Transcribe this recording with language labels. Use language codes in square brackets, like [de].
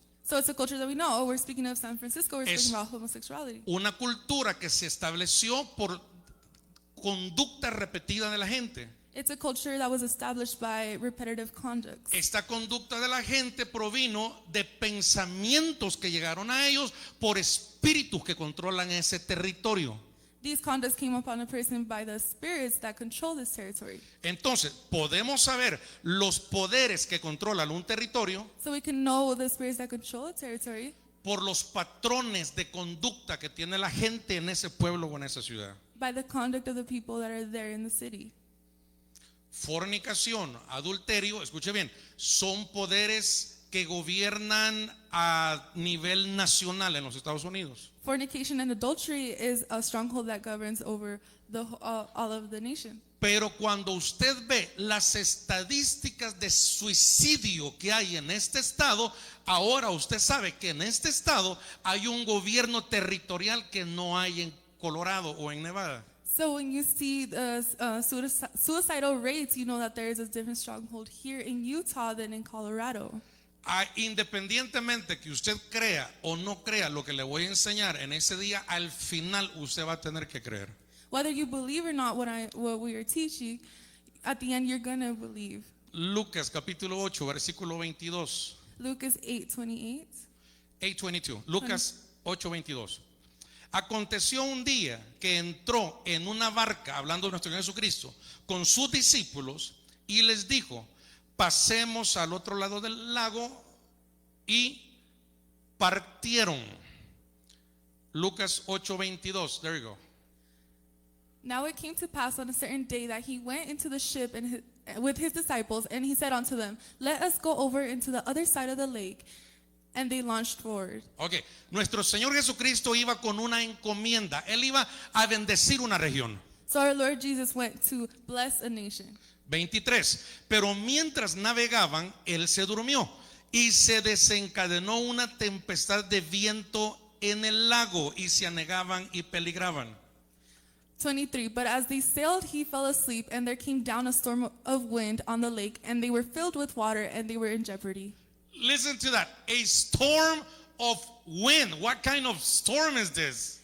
[en] So it's a culture that we know. Oh, we're speaking of San Francisco, we're [es] Es- [en] speaking about homosexuality. [es] Una cultura que se estableció por conducta repetida de la gente. [en] It's a culture that was established by repetitive conducts. [es] Esta conducta de la gente provino de pensamientos que llegaron a ellos por espíritus que controlan ese territorio. [en] These conducts came upon a person by the spirits that control this territory. [es] Entonces, podemos saber los poderes que controlan un territorio [en] So we can know the spirits that control a territory [es] por los patrones de conducta que tiene la gente en ese pueblo o en esa ciudad. [en] by the conduct of the people that are there in the city. [es] Fornicación, adulterio, escuche bien, son poderes que gobiernan a nivel nacional en los Estados Unidos. [en] Fornication and adultery is a stronghold that governs over all of the nation. [es] Pero cuando usted ve las estadísticas de suicidio que hay en este estado, ahora usted sabe que en este estado hay un gobierno territorial que no hay en Colorado o en Nevada. [en] So when you see the suicidal rates, you know that there is a different stronghold here in Utah than in Colorado. [es] Independientemente que usted crea o no crea lo que le voy a enseñar en ese día, al final usted va a tener que creer. [en] Whether you believe or not what we are teaching, at the end you're going to believe. [es] Lucas capítulo 8, versículo 22. Lucas 8:28. 8:22. Lucas 8:22. Aconteció un día que entró en una barca, hablando de nuestro Señor Jesucristo, con sus discípulos y les dijo: pasemos al otro lado del lago, y partieron. [en] Lucas 8:22. There you go. Now it came to pass on a certain day that he went into the ship with his disciples, and he said unto them, let us go over into the other side of the lake. And they launched forward. [es] Ok, nuestro Señor Jesucristo iba con una encomienda. Él iba a bendecir una región. [en] So our Lord Jesus went to bless a nation. 23. [es] Pero mientras navegaban, él se durmió y se desencadenó una tempestad de viento en el lago y se anegaban y peligraban. 23. [en] But as they sailed, he fell asleep, and there came down a storm of wind on the lake, and they were filled with water, and they were in jeopardy. Listen to that. A storm of wind. What kind of storm is this?